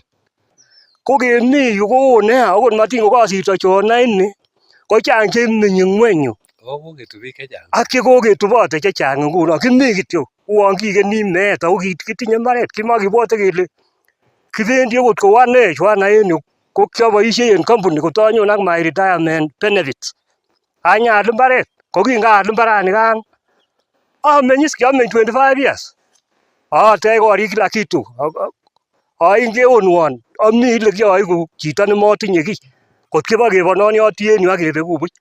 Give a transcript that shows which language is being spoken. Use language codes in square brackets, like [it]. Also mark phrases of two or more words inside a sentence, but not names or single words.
[kln] Ko kemi yu ko nea akot matin kokosirto Jona ini kochang chemenye ngweny yu. Koketu biik chechang. Ak chekoketubote chechang nguno kimi kityo uon kikeni meet ako kitinye mbaret kimakibwote kele kibendi okot kou ane Jona en yu ko kioboisie en company kotanyon ak [en] my retirement benefits. [kln] Anyal mbaret ko kingaal mbaranikan amenyis kiameny 25 years. Atech korik kila kitu. Aingeonwon ami ile kiaiku chito nemotinye kiy. Kot kibakebononioti en yu ak kebeku buch.